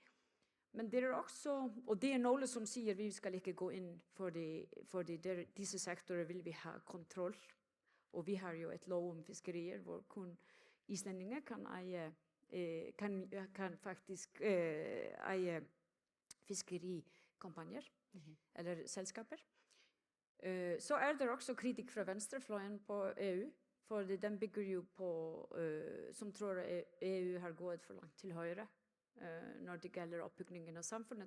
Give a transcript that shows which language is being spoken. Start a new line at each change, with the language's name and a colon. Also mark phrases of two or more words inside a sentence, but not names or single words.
Danish: Men det er også, og det er nogle, som siger, at vi skal ikke gå ind, fordi disse sektorer vil vi have kontrol. Og vi har jo et lov om fiskerier, hvor kun islændinge kan eje kan faktisk
Norwegian: eie fiskerikampagner eller selskaper. Så der også kritikk fra venstrefløyen på EU, for den bygger jo på, som tror EU har gått for langt til høyre når det gælder oppbyggingen av samfunnet.